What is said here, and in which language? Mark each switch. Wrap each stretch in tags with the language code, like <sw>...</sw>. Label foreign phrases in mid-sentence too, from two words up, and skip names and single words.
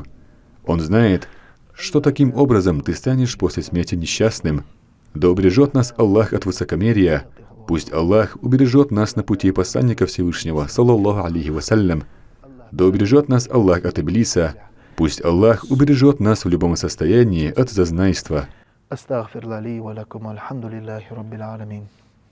<ru>Он знает, что таким образом ты станешь после смерти несчастным. Да убережет нас Аллах от высокомерия. Пусть Аллах убережет нас на пути посланника Всевышнего,</ru> <ar>صلى الله عليه وسلم.</ar> <ru>Да убережет нас Аллах от Иблиса. Пусть Аллах убережет нас в любом состоянии от зазнайства.</ru> <ar>أستغفر لي ولكم والحمد لله رب العالمين</ar>